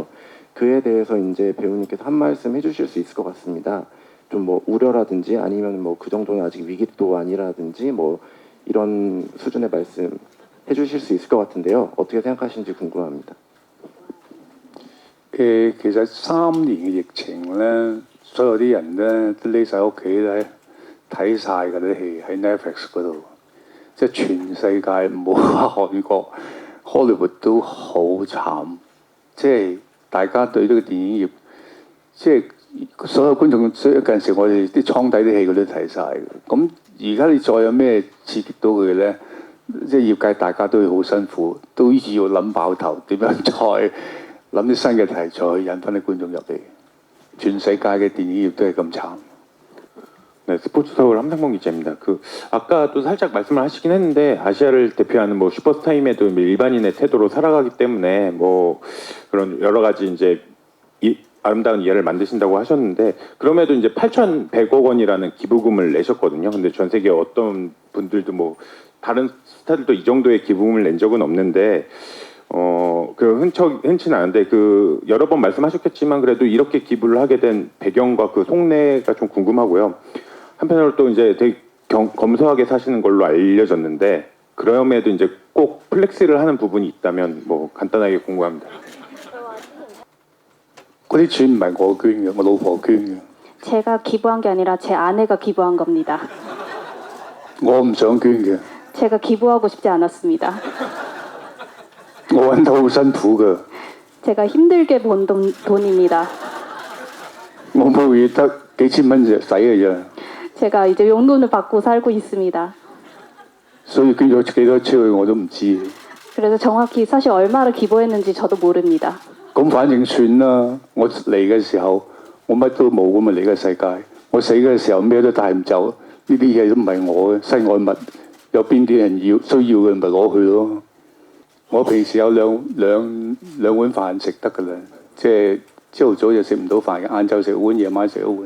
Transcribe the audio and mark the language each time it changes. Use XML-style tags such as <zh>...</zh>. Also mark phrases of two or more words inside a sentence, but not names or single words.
<ko>그에 대해서 이제 배우님께서 한 말씀 해주실 수 있을 것 같습니다. 좀 우려라든지 아니면 그 정도는 아직 위기도 아니라든지 이런 수준의 말씀 해주실 수 있을 것 같은데요. 어떻게 생각하시는지 궁금합니다.</ko> <yue>其實3年嘅疫情咧，所有啲人咧都匿晒屋企咧睇晒嗰啲戲喺 Netflix 嗰度，即係全世界唔好話韓國，荷里活都好慘，即係大家對呢個電影業，即係所有觀眾，所以近時我哋啲倉底啲戲佢都睇晒嘅，咁。而家你再有咩刺激到佢咧？即係業界大家都要好辛苦，都要諗爆頭，點樣再諗啲新嘅題材去引翻啲觀眾入嚟。全世界嘅電影業都係咁慘。</yue> <ko>네, 스포츠 서울 함상봉 기자입니다. 아까도 살짝 말씀을 하시긴 했는데 아시아를 대표하는 슈퍼스타임에도 일반인의 태도로 살아가기 때문에 그런 여러 가지 이제 아름다운 이해를 만드신다고 하셨는데 그럼에도 이제 8,100억 원이라는 기부금을 내셨거든요. 근데 전 세계 어떤 분들도 다른 스타들도 이 정도의 기부금을 낸 적은 없는데 흔치는 않은데 여러 번 말씀하셨겠지만 그래도 이렇게 기부를 하게 된 배경과 속내가 좀 궁금하고요. 한편으로 또 이제 되게 검소하게 사시는 걸로 알려졌는데 그럼에도 이제 꼭 플렉스를 하는 부분이 있다면 간단하게 궁금합니다.</ko> <yue>嗰啲錢唔係我捐嘅，我老婆捐嘅。</yue> <ko>제가 기부한 게 아니라 제 아내가 기부한 겁니다.</ko> <yue>我唔想捐嘅。</yue> <ko>제가 기부하고 싶지 않았습니다.</ko> <yue>我揾到好辛苦嘅。</yue> <ko>제가 힘들게 번 돈입니다.</ko> <yue>我每個月得幾千蚊使嘅啫。</yue> <ko>제가 이제 용돈을 받고 살고 있습니다.</ko> <yue>所以捐咗幾多出去我都唔知。</yue> <ko>그래서 정확히 사실 얼마를 기부했는지 저도 모릅니다.</ko> <yue>咁反正算啦，我嚟嘅時候我乜都冇咁啊嚟嘅世界，我死嘅時候咩都帶唔走，呢啲嘢都唔係我嘅身外物，有邊啲人需要嘅咪攞去咯。我平時有兩碗飯食得㗎啦，即係朝頭早就食唔到飯嘅，晏晝食碗，夜晚食一碗。</yue>